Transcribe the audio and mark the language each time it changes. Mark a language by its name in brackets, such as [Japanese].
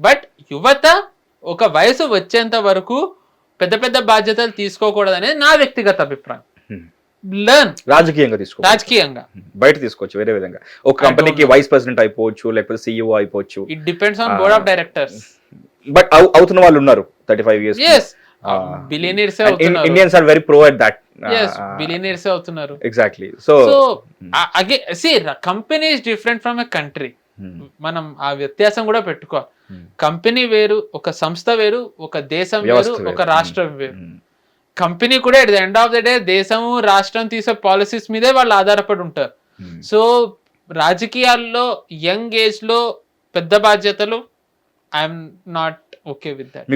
[Telugu] But యువత ఒక వయసు వచ్చేంత వరకు పెద్ద పెద్ద బాధ్యతలు తీసుకోకూడదు అనేది నా వ్యక్తిగత అభిప్రాయం. లర్న్ రాజకీయంగా బయట తీసుకోవచ్చు వేరే విధంగా. ఒక కంపెనీకి వైస్ ప్రెసిడెంట్ అయిపోవచ్చు, లేకపోతే CEO అయిపోవచ్చు. [English] It depends on board of directors. [Telugu] But అవుతున్న వాళ్ళు ఉన్నారు 35 years. [English] yes billionaires [Telugu] అవుతున్నారు. [English] Indians are very pro at that. yes billionaires [Telugu] అవుతున్నారు. [English] exactly. so again see, company is different from a country. [Telugu] మనం ఆ వ్యత్యాసం కూడా పెట్టుకోవాలి. కంపెనీ వేరు, ఒక సంస్థ వేరు, ఒక దేశం వేరు, ఒక రాష్ట్రం వేరు. కంపెనీ కూడా [English] at the end of the day [Telugu] దేశము రాష్ట్రం తీసే పాలసీస్ మీదే వాళ్ళు ఆధారపడి ఉంటారు. [English] so [Telugu] రాజకీయాల్లో [English] young age [Telugu] లో పెద్ద బాధ్యతలు, [English] I'm not okay with that.